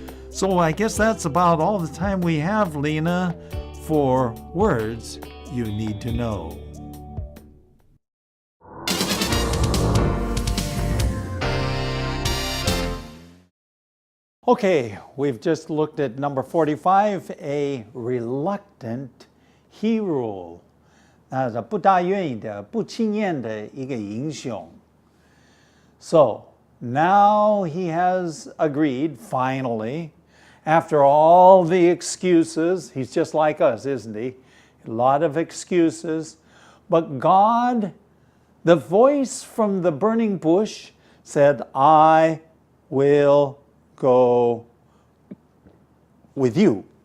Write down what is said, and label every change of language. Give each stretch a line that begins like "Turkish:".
English: So I guess that's about all the time we have, Lena, for words you need to know. Okay, we've just looked at number 45, a reluctant hero.
Chinese: 那是不大愿意的、不情愿的一个英雄。
English: So now he has agreed, finally, after all the excuses. He's just like us, isn't he? A lot of excuses. But God, the voice from the burning bush, said, I will go with you.